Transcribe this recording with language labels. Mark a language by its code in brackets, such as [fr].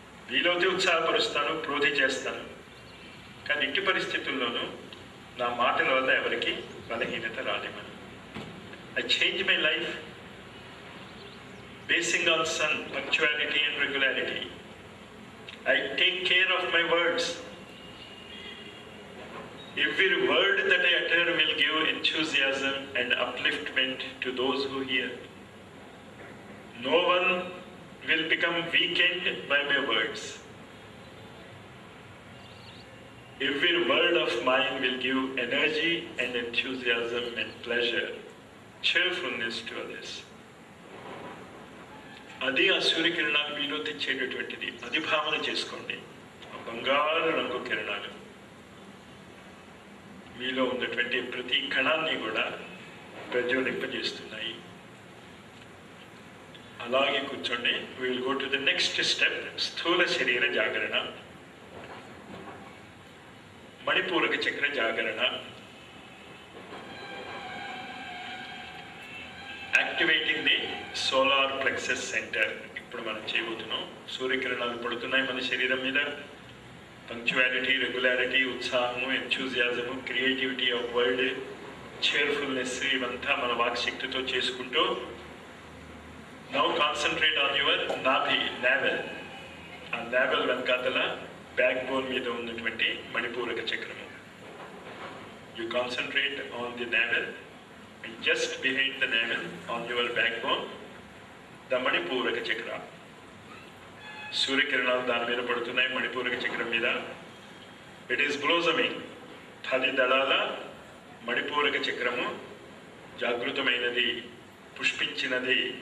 [te] వీలైతే ఉత్సాహపరుస్తాను, ప్రోధి చేస్తాను. కానీ ఎట్టి పరిస్థితుల్లోనూ నా మాటల వల్ల ఎవరికి బలహీనత రాలేమని. [en] I change my life basing on sun, punctuality and regularity. I take care of my words. Every word that I utter will give enthusiasm and upliftment to those who hear. No one will become weakened by my words. Every word of mine will give energy and enthusiasm and pleasure, cheerfulness to others. [te] అది ఆ సూర్యకిరణాలు మీలో తెచ్చేటటువంటిది. అది భావన చేసుకోండి. ఆ బంగారు రంగు కిరణాలు మీలో ఉన్నటువంటి ప్రతి కణాన్ని కూడా ప్రజ్వలింపజేస్తున్నాయి. అలాగే కూర్చోండి. [en] we will go to the next step, [te] స్థూల శరీర జాగరణ, మణిపూరక చక్ర జాగరణ. [en] activating the solar plexus center [te] ఇప్పుడు మనం చేయబోతున్నాం. సూర్యకిరణాలు పడుతున్నాయి మన శరీరం మీద. పంక్చువాలిటీ, రెగ్యులారిటీ, ఉత్సాహము, ఎంథూజియాజము, [en] creativity of word, [te] చేర్ఫుల్నెస్, ఇవంతా మన వాక్శక్తితో చేసుకుంటూ [en] now concentrate on your [te] నాభి, నావెల్. ఆ నావెల్ వెనకాతల బ్యాక్ బోన్ మీద ఉన్నటువంటి మణిపూరక చక్రము. [en] You concentrate on the navel. Just behind the navel, on your backbone, the Manipuraka chakra. [te] సూర్యకిరణాలు దాని మీద పడుతున్నాయి మణిపూరక చక్రం మీద. [en] It is blossoming. [te] 10 దళాల మణిపూరక చక్రము జాగృతమైనది, పుష్పించినది.